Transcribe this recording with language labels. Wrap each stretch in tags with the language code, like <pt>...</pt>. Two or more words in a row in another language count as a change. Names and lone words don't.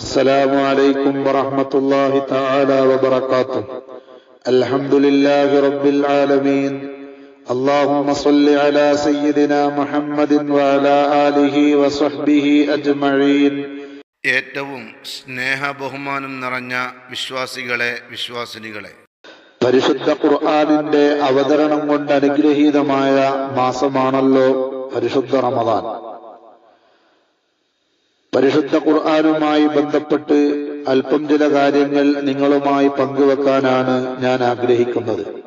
<ar>السلام عليكم ورحمة الله تعالى وبركاته. الحمد لله رب العالمين. اللهم صل على سيدنا محمد وعلى آله وصحبه أجمعين.</ar> <ml>ഏറ്റവും സ്നേഹബഹുമാനം നിറഞ്ഞ വിശ്വാസികളെ, വിശ്വാസിനികളെ, പരിശുദ്ധ ഖുർആനിന്റെ അവതരണം കൊണ്ട് അനുഗ്രഹീതമായ മാസമാണല്ലോ പരിശുദ്ധ റമദാൻ. പരിശുദ്ധ ഖുർആനുമായി ബന്ധപ്പെട്ട് അല്പം ചില കാര്യങ്ങൾ നിങ്ങളുമായി പങ്കുവെക്കാനാണ് ഞാൻ ആഗ്രഹിക്കുന്നത്.</ml>